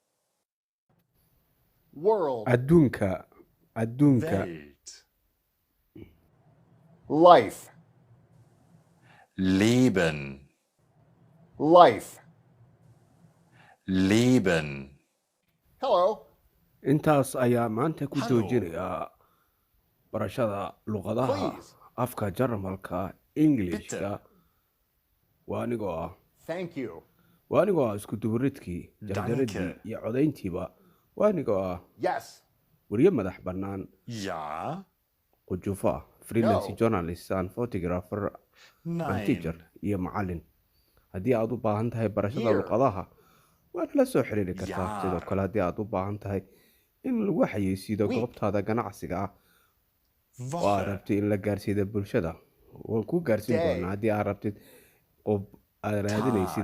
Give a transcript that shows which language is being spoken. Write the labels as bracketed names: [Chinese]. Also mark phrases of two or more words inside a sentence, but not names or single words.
[English] World. أدونكا أدونكا [German] Welt, [English] Life. [German] Leben, [English] Life. [German] Leben, [English] Hello. [Somali] intaas ayaa maanta ku [German] Hallo. [Somali] joojinaya barashada luqadaha [English] Please. [Somali] afka Jarmalka Ingiriiska waa [English] Thank you. [Somali] anigoo ah isku dubaridkii jarjaradii [German] Danke. [Somali] iyo codayntiiba waa anigoo ah [English] Yes. [Somali] wariye madax bannaan [German] ja, [Somali] qujuufo ah freelance [English] No. journalist and photographer and teacher [German] nein, [Somali] iyo macallin haddii aad u baahan tahay barashada [English] Year. [Somali] luqadaha waad la soo xiriiri kartaa [German] Yaar. [Somali] sidoo kale haddii aad u baahan tahay in lagu xayeysiiyo [English] Week. [Somali] goobtaada ganacsiga ah oo aad [German] Woche, [Somali] rabtid in la gaarsiiyo bulshada waan ku gaarsiin [English] Day. [Somali] doonaa haddii aad rabtid qof aad raadinaysid